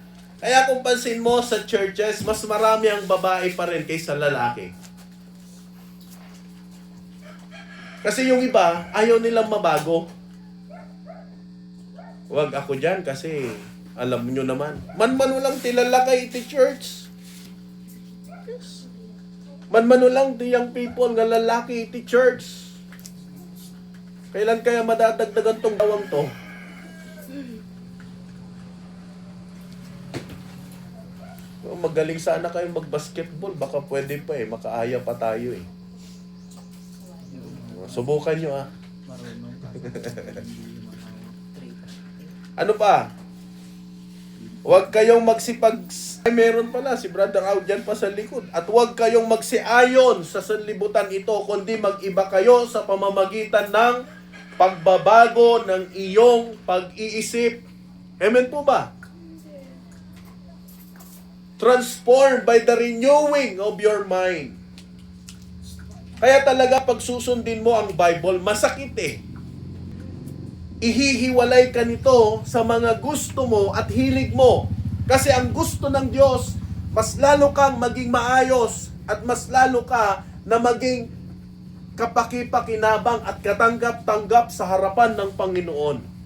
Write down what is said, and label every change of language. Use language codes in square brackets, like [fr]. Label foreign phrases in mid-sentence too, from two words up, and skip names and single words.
[tl] Kaya kung pansin mo sa churches, mas marami ang babae pa rin kaysa lalaki. Kasi yung iba, ayaw nilang mabago. Wag ako dyan kasi alam nyo naman. [ilo] Man-mano lang tilalakay iti church. Yes. Man-mano lang ti [en] young people [ilo] nga lalaki iti church. [tl] Kailan kaya madadagdagan tong gawang to? Magaling sana kayo mag-basketball. Baka pwede pa eh. Makaaya pa tayo eh. Subukan nyo ah. Ano pa? Huwag kayong magsipag... Ay, meron pala, si Brother Out dyan pa sa likod. At huwag kayong magsiayon sa sanlibutan ito, kundi mag-iba kayo sa pamamagitan ng pagbabago ng iyong pag-iisip. Amen po ba? [en] Transformed by the renewing of your mind. [tl] Kaya talaga pag susundin mo ang Bible, masakit eh. Ihihiwalay ka nito sa mga gusto mo at hilig mo. Kasi ang gusto ng Diyos, mas lalo kang maging maayos at mas lalo ka na maging kapaki-pakinabang at katanggap-tanggap sa harapan ng Panginoon.